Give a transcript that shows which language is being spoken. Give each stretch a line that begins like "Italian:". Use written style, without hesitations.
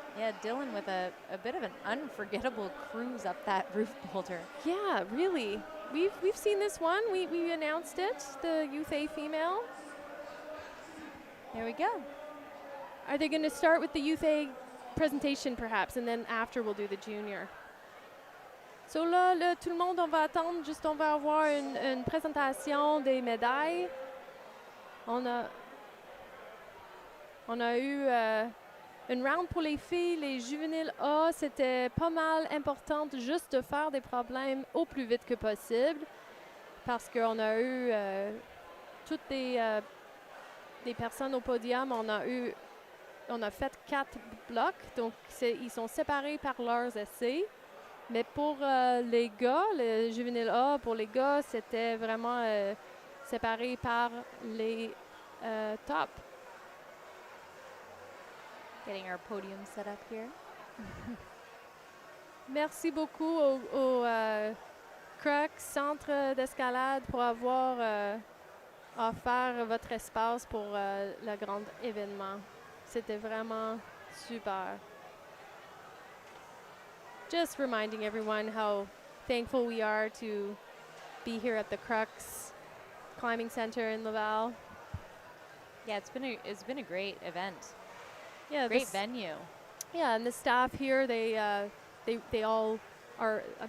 English: Yeah, Dylan with a bit of an unforgettable cruise up that roof boulder. Yeah, really. We've seen this one. We announced it, the Youth A female. There we go. Are they going to start with the Youth A presentation perhaps, and then after we'll do the junior?
French: So là, tout le monde, on va attendre, juste on va avoir une présentation des médailles. On a eu une round pour les filles, les juvéniles A, c'était pas mal important juste de faire des problèmes au plus vite que possible parce qu'on a eu toutes des personnes au podium, on a fait 4 blocs, donc ils sont séparés par leurs essais. Mais pour les gars, le juvénile A, pour les gars, c'était vraiment séparé par les tops.
English: Getting our podium set up here.
French: Merci beaucoup au CRUC, Centre d'escalade, pour avoir offert votre espace pour le grand événement. C'était vraiment super.
English: Just reminding everyone how thankful we are to be here at the Crux Climbing Center in Laval. Yeah, it's been a great event. Yeah, great venue. Yeah, and the staff here, they all are.